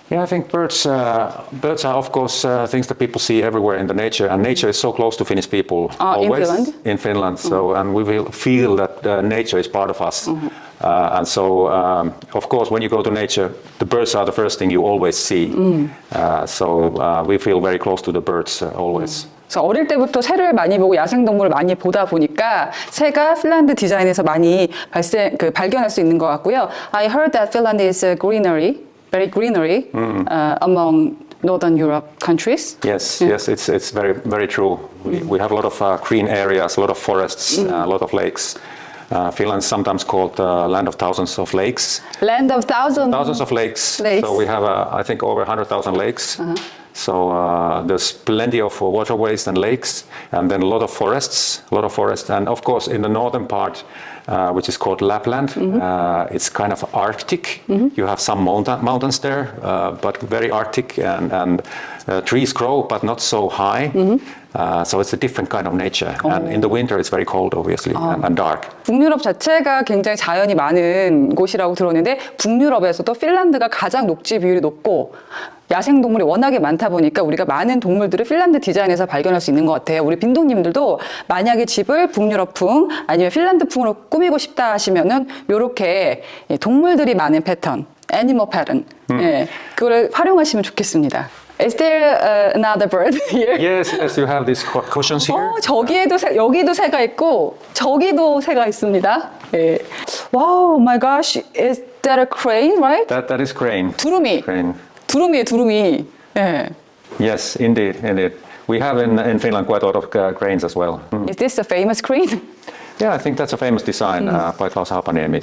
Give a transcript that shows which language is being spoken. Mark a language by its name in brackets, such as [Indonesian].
[English] Yeah, I think birds are of course things that people see everywhere in the nature, and nature is so close to Finnish people always in Finland. So, and we will feel that nature is part of us. And so, of course, when you go to nature, the birds are the first thing you always see. So we feel very close to the birds always. [Korean] 그래서 어릴 때부터 새를 많이 보고 야생동물을 많이 보다 보니까 새가 핀란드 디자인에서 많이 발견할 수 있는 것 같고요. [English] I heard that Finland is very greenery among Northern Europe countries. Yes, it's very, very true. We have a lot of green areas, a lot of forests, a lot of lakes. Finland is sometimes called land of thousands of lakes. Land of thousands of lakes. So we have, I think, over 100,000 lakes. So there's plenty of waterways and lakes, and then a lot of forests, and of course in the northern part, which is called Lapland, it's kind of Arctic. You have some mountains there, but very Arctic, and trees grow, but not so high. So it's a different kind of nature, and in the winter it's very cold, obviously, and dark. [Korean] 북유럽 자체가 굉장히 자연이 많은 곳이라고 들었는데 북유럽에서도 핀란드가 가장 녹지 비율이 높고 야생동물이 워낙에 많다 보니까 우리가 많은 동물들을 핀란드 디자인에서 발견할 수 있는 것 같아요. 우리 빈동님들도 만약에 집을 북유럽풍 아니면 핀란드풍으로 꾸미고 싶다 하시면은 이렇게 동물들이 많은 패턴, 애니멀 패턴, 그걸 활용하시면 좋겠습니다. [English] Is there another bird here? Yes, you have these cushions here. [Korean] 여기도 새가 있고 저기도 새가 있습니다. 예. [English] Wow, my gosh, is that a crane, right? That is crane. [Korean] 두루미. [English] Crane. [Korean] 두루미. 예. [English] Yes, indeed. We have in Finland quite a lot of cranes as well. Is this a famous crane? Yeah, I think that's a famous design by Klaus Hapaniemi.